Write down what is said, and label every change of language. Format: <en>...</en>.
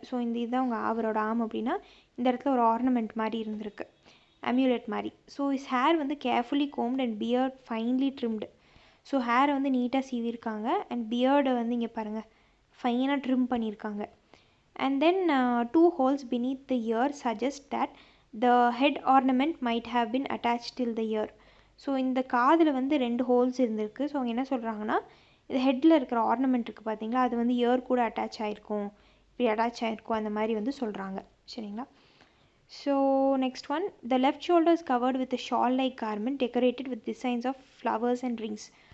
<ta>So இதுதான் அவரோட arm அப்படின்னா இந்த இடத்துல ஒரு ஆர்னமெண்ட் மாதிரி இருந்திருக்கு, அம்யூலெட் மாதிரி.</ta> <en>So his hair வந்து carefully combed and beard finely trimmed.</en> <ta>So ஹேரை வந்து நீட்டாக சீவிருக்காங்க அண்ட் பியர்டை வந்து இங்கே பாருங்கள் ஃபைனாக ட்ரிம் பண்ணியிருக்காங்க.</ta> <en>And then 2 holes beneath the ear suggest that the head ornament might have been attached till the ear.</en> <ta>So இந்த காதில் வந்து 2 holes இருந்திருக்கு. ஸோ அவங்க என்ன சொல்கிறாங்கன்னா இது ஹெட்டில் இருக்கிற ஆர்னமெண்ட் இருக்குது பார்த்தீங்களா, அது வந்து இயர் கூட அட்டாச் ஆகிருக்கும், இப்படி அட்டாச் ஆகிருக்கும் அந்த மாதிரி வந்து சொல்கிறாங்க. சரிங்களா,</ta> <en>So next one the left shoulder is covered with shawl like garment decorated with designs of flowers and rings.</en>